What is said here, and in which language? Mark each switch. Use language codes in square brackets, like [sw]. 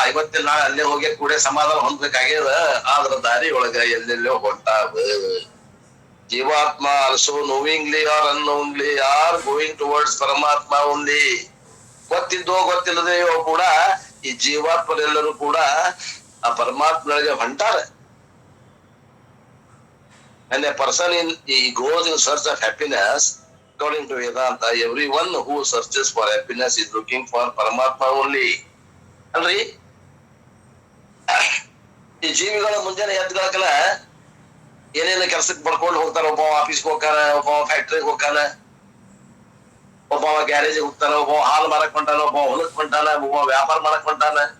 [kn] ಇವತ್ತಿನ ನಾಳೆ ಅಲ್ಲೇ ಹೋಗಿ ಕೂಡ ಸಮಾಧಾನ ಹೊಂದ್ಬೇಕಾಗ್ಯದ. ಆದ್ರ ದಾರಿ ಒಳಗ ಎಲ್ಲೆಲ್ಲೋ ಹೊಂಟಾವ. [en] ಜೀವಾತ್ಮ also knowingly or unknowingly are going towards ಪರಮಾತ್ಮ only. [kn] ಗೊತ್ತಿದ್ದೋ ಗೊತ್ತಿಲ್ಲದೆಯೋ ಕೂಡ ಈ ಜೀವಾತ್ಮರೆಲ್ಲರೂ ಕೂಡ ಆ ಪರಮಾತ್ಮಗಳಿಗೆ ಹೊಂಟಾರ. [en] And a person goes in search of happiness. According to Vedanta, everyone who searches for happiness is looking for Paramatma only. [kn] ಅಲ್ರಿ, ಈ ಜೀವಿಗಳ ಮುಂಜಾನೆ ಎದ್ಗಳಕಲ್ಲ ಏನೇನು ಕೆಲ್ಸಕ್ಕೆ ಬರ್ಕೊಂಡು ಹೋಗ್ತಾರ. ಒಬ್ಬ ಆಫೀಸ್ಗೆ ಹೋಗ್ತಾನ, ಒಬ್ಬ ಫ್ಯಾಕ್ಟ್ರಿಗೆ ಹೋಗ್ತಾನ, ಒಬ್ಬ ಗ್ಯಾರೇಜಿಗೆ ಹೋಗ್ತಾನ, ಒಬ್ಬ ಹಾಲು ಮಾರಕ್ ಹೊಂಟಾನ, ಒಬ್ಬ ಹೊಲಕ್ ಹೊಂಟಾನ, ಒಬ್ಬ ವ್ಯಾಪಾರ ಮಾಡಕ್ ಹೊಂಟಾನ.